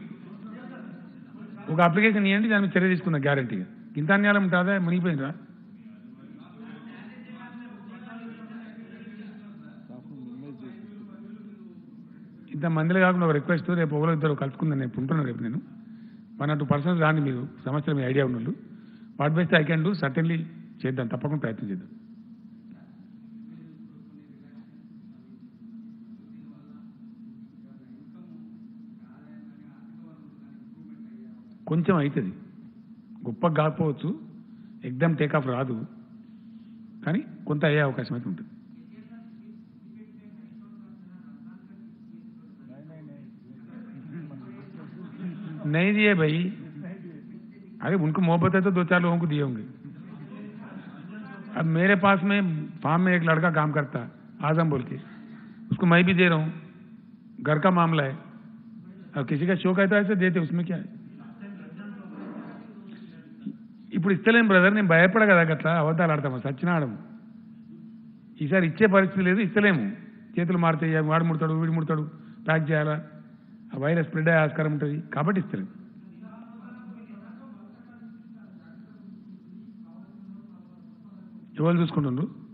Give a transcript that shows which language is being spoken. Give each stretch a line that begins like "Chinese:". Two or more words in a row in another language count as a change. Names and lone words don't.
Telugu: ఒక అప్లికేషన్ ఇవ్వండి, దాని మీద చర్య తీసుకున్నా గ్యారంటీగా. ఇంత అన్యాయం ఉంటుందా? మునిగిపోయిందిరా. ఇంత మందిలో కాకుండా ఒక రిక్వెస్ట్, రేపు ఒకరు ఇద్దరు కలుసుకుందని రేపు ఉంటున్నాను. రేపు నేను
English: 1 or 2 persons
Telugu: రాండి, మీరు సమస్యలు మీ ఐడియా ఉన్నోళ్ళు.
English: what best I can do certainly
Telugu: చేద్దాం, తప్పకుండా ప్రయత్నం చేద్దాం. కొంచెం అవుతుంది, గొప్పగా కాకపోవచ్చు,
English: exam takeoff
Telugu: రాదు, కానీ కొంత అయ్యే అవకాశం అయితే ఉంటుంది.
Hindi: नहीं दिए भाई, अरे उनको मोहब्बत है तो 2-4 लोगों को दिए होंगे. अब मेरे पास में फार्म में एक लड़का काम करता है, आजम बोल के, उसको मैं भी दे रहा हूँ. घर का मामला है. अब किसी का शौक है तो ऐसे देते, उसमें क्या है.
Telugu: ఇప్పుడు ఇస్తలేం బ్రదర్, నేను భయపడ కదా అట్లా అబద్ధాలు ఆడతాము, సచ్చిన ఆడము. ఈసారి ఇచ్చే పరిస్థితి లేదు, ఇస్తలేము. చేతులు మారుతాయి, వాడు ముడతాడు వీడు ముడతాడు, ప్యాక్ చేయాలా, ఆ
English: virus spread
Telugu: అయ్యే ఆస్కారం ఉంటుంది, కాబట్టి ఇస్తలేము. ఎవరు చూసుకుంటుండ్రు?